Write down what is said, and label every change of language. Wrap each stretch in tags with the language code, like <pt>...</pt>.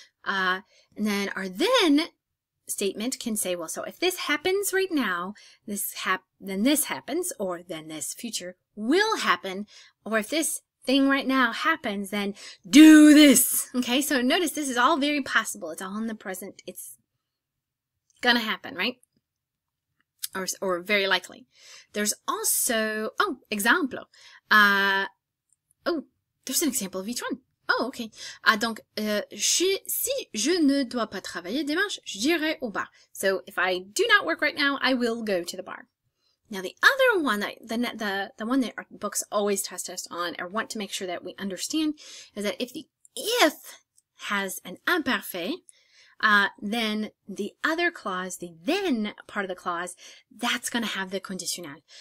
<en>And then our then statement can say, well, so if this happens right now, then this happens, or then this future will happen, or if this thing right now happens, then do this. Okay, so notice this is all very possible. It's all in the present. It's gonna happen, right? Or very likely. There's also, exemple. There's an example of each one. Oh, okay.</en> <fr>Donc, si je ne dois pas travailler dimanche, j'irai au bar.</fr> <en>So, if I do not work right now, I will go to the bar. Now, the other one, the one that our books always test us on, or want to make sure that we understand, is that if the if has an imparfait, then the other clause, the then part of the clause, that's going to have the conditionnel.</en>